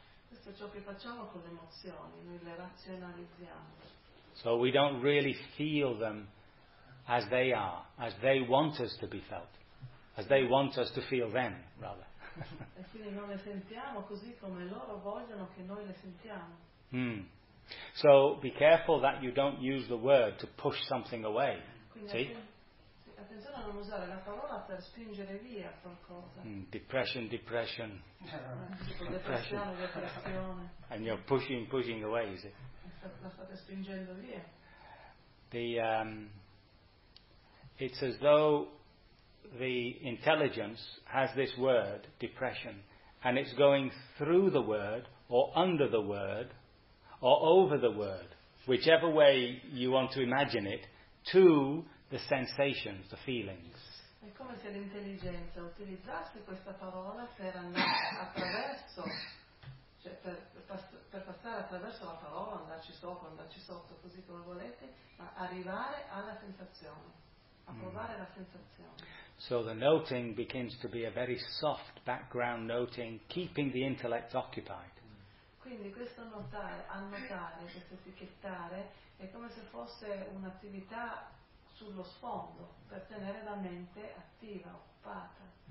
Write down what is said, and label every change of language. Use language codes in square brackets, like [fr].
[it] Questo è ciò che facciamo con le emozioni, noi le razionalizziamo. [en] So we don't really feel them as they are, as they want us to be felt, as they want us to feel them, rather. [it] E quindi non le sentiamo così come loro vogliono che noi le sentiamo. [en] So be careful that you don't use the word to push something away. See? [it] Attenzione a non usare la parola per spingere via qualcosa. [en] Depression. depression. And you're pushing away, is it? [it] La state spingendo via. [en] It's as though the intelligence has this word, depression, and it's going through the word, or under the word, or over the word, whichever way you want to imagine it, to the sensations, the feelings. [it] È come se l'intelligenza utilizzasse questa parola per andare attraverso, cioè per passare attraverso la parola, andarci sotto, così come volete, ma arrivare alla sensazione, a provare la sensazione. [en] So the noting begins to be a very soft background noting, keeping the intellect occupied. [it] Quindi questo notare, annotare, questo etichettare, è come se fosse un'attività sullo sfondo, per tenere la mente attiva, occupata.